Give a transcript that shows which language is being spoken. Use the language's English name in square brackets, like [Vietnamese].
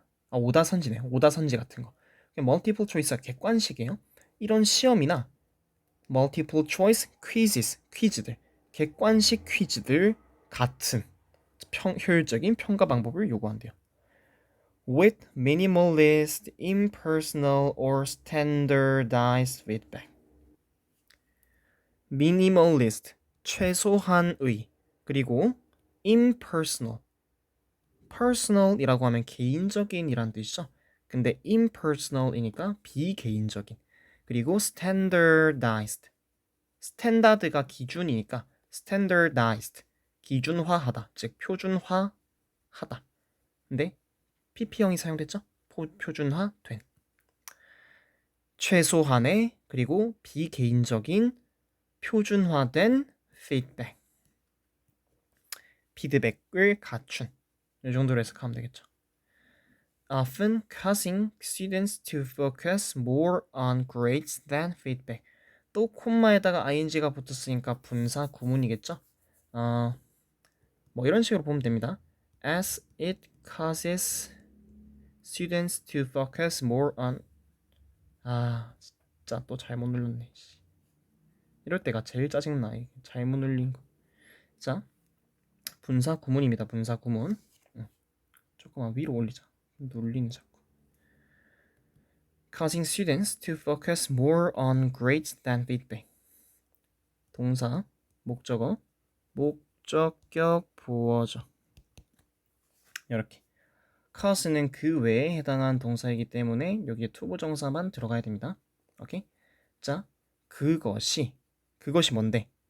[Korean] 오다선지네. 오다선지 같은 거. 멀티플 초이스가 객관식이에요. 이런 시험이나 멀티플 초이스 퀴즈들, 객관식 퀴즈들 같은 효율적인 평가 방법을 요구한대요. [English] With minimalist, impersonal or standardized feedback. [Korean] minimalist, 최소한의, 그리고 impersonal, personal이라고 하면 개인적인이란 뜻이죠. 근데 impersonal이니까 비개인적인. 그리고 standardized, 스탠다드가 기준이니까 standardized, 기준화하다, 즉 표준화하다. 근데 pp형이 사용됐죠? 표준화된. 최소한의, 그리고 비개인적인, 표준화된 피드백을 갖춘. 이 정도로 해석하면 되겠죠. [English] Often causing students to focus more on grades than feedback. [Korean] 또 콤마에다가 ing가 붙었으니까 분사 구문이겠죠. 뭐 이런 식으로 보면 됩니다. [English] As it causes students to focus more on. [Korean] 진짜 또 잘못 눌렀네. 이럴 때가 제일 짜증나. 잘못 눌린 거. 자, 분사 구문입니다. 분사 구문. 조금만 위로 올리자. 눌리는 자꾸. [English] Causing students to focus more on grades than feedback. [Korean] 동사, 목적어, 목적격 보어져. 이렇게. cause는 그 외에 해당한 동사이기 때문에 여기에 투부정사만 들어가야 됩니다. 오케이? 자, 그것이 뭔데?